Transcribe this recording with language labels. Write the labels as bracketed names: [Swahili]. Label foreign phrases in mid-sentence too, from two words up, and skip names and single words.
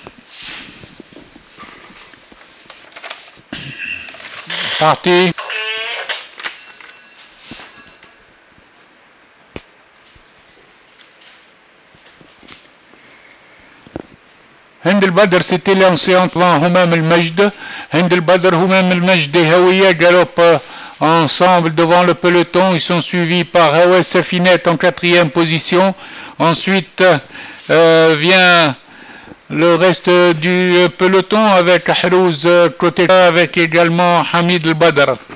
[French] Parti. Hind El-Badr s'était lancé devant Humam El-Majd. Hind El-Badr, Humam El-Majd et Hawiya galopent ensemble devant le peloton. Ils sont suivis par Hawa Safinet en quatrième position. Ensuite vient le reste du peloton avec Harouz côté avec également Hamid al-Badr.